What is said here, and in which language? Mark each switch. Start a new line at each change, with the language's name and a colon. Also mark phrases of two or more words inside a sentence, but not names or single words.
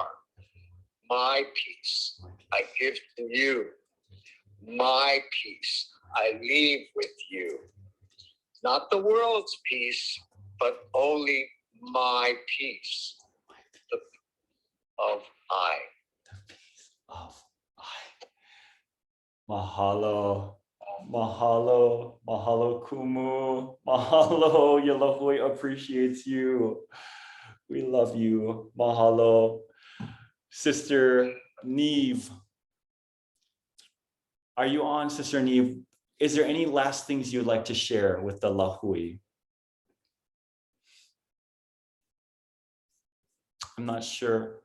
English: My peace I give to you. My peace I leave with you. Not the world's peace, but only my peace. The of I. The peace of I. Mahalo.
Hawaiian: Mahalo, mahalo Kumu, mahalo, Yalahui
English: appreciates you. We love you, mahalo. Sister Neve, Are you on, Sister Neve? Is there any last things you'd like to share with the Lahui? I'm not sure.